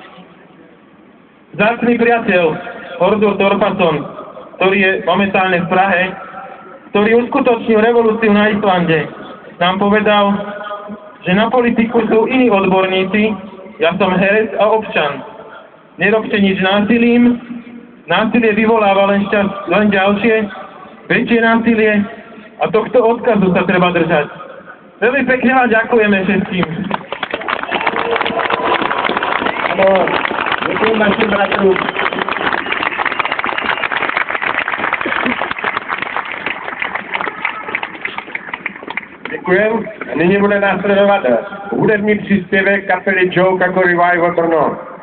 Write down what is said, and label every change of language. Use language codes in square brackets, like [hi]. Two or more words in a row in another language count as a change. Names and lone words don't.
[sk] Vzácny priateľ, Hordur Thorfason, ktorý je momentálne v Prahe, ktorý uskutočnil revolúciu na Islande, nám povedal, že na politiku sú iní odborníci, ja som herec a občan. Nerobte nič násilím, násilie vyvoláva len ďalšie, väčšie násilie a tohto odkazu sa treba držať. Veľmi pekne vám ďakujeme všetkým. [cs] Ano, děkuji našim bratrům. Děkujem. Nyní bude následovat hudební příspěvek kapely Joe jako Revival Brno.